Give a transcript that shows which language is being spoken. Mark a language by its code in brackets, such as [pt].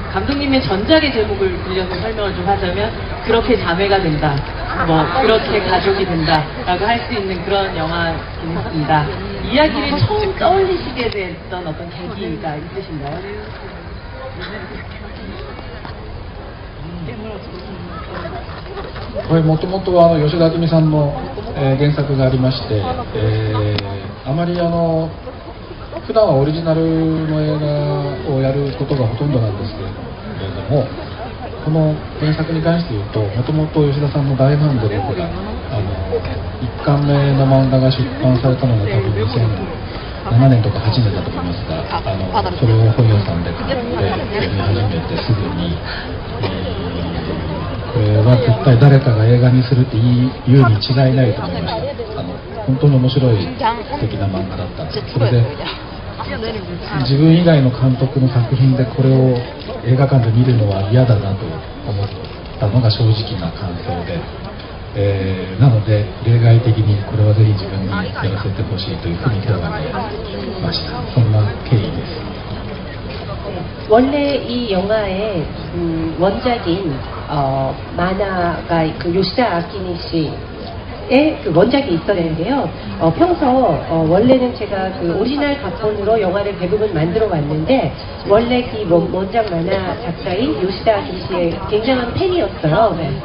[ko] 감독님의 전작의 제목을 빌려서 설명을 좀 하자면 그렇게 자매가 된다, 뭐 그렇게 가족이 된다라고 할 수 있는 그런 영화긴 했습니다. 이야기를 처음 떠올리시게 됐던 어떤 계기가 있으신가요? [ja] これもともとは吉田明さんの、原作がありまして、あまり普段はオリジナルの映画をやることがほとんどなんですけれども、この原作に関して言うと、もともと吉田さんの大ファンで僕が 1巻目の漫画が出版されたのが多分2007年とか8年だと思いますが、それを本屋さんで買って読み始めてすぐに、これは絶対誰かが映画にするって言うに違いないと思いました。本当に面白い素敵な漫画だったんです。それで自分以外の監督の作品でこれを映画館で見るのは嫌だなと思ったのが正直な感想で、なので例外的にこれはぜひ自分にやらせてほしいというふうに手を挙げました。そんな経緯です。 [ko] 원래 이 영화의 원작인 만화가 그 요시다 아키니 씨의 그 원작이 있었는데요. 평소 원래는 제가 그 오리지널 각본으로 영화를 대부분 만들어 왔는데 원래 그 원작 만화 작가인 요시다 아키니 씨의 굉장한 팬이었어요.